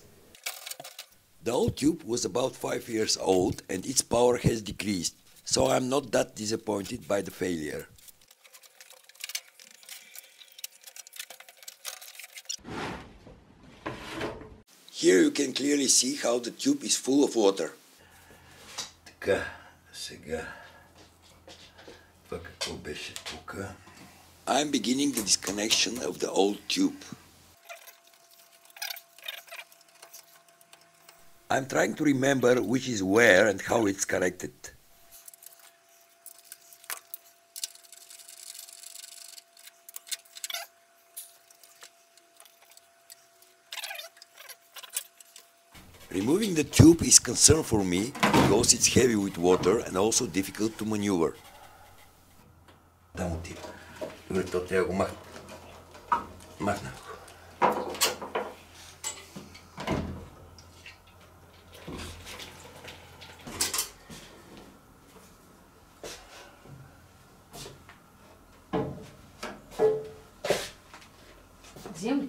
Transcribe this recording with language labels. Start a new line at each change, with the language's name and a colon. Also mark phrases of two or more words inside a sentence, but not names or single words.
English: The old tube was about 5 years old and its power has decreased, so I'm not that disappointed by the failure. Here you can clearly see how the tube is full of water.
Bulgarian: Така, сега, това какво беше тук?
English: I'm beginning the disconnection of the old tube. I'm trying to remember which is where and how it's connected. Removing the tube is concern for me because it's heavy with water and also difficult to maneuver.
Bulgarian: Там отива. Добре, то трябва да го махна. Махна го. Вземи.